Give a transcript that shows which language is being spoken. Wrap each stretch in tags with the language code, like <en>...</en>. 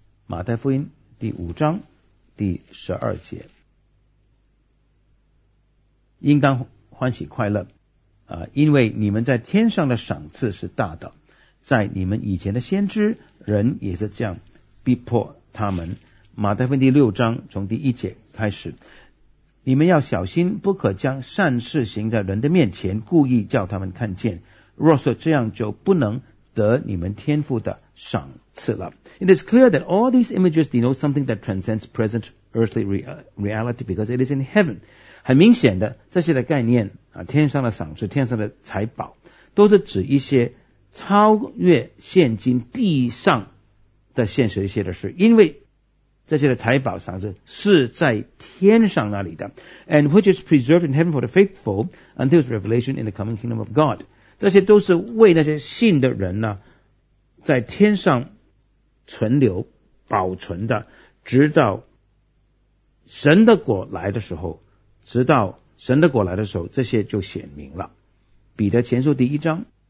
<zh>马太福音第五章第十二节，应当欢喜快乐、因为你们在天上的赏赐是大的，在你们以前的先知人也是这样逼迫他们。马太福音第六章从第一节开始，你们要小心不可将善事行在人的面前故意叫他们看见，若是这样就不能得你们天父的赏赐了。</zh> <en>It is clear that all these images denote something that transcends present earthly reality because it is in heaven.</en> <zh>很明显的这些的概念、啊、天上的赏赐天上的财宝都是指一些超越现今地上的现实一些的事，因为这些的财宝赏赐是在天上那里的。</zh> <en>And which is preserved in heaven for the faithful until its revelation in the coming kingdom of God，</en> <zh>这些都是为那些信的人呢在天上存留保存的，直到神的国来的时候，直到神的国来的时候这些就显明了。彼得前书第一章</zh>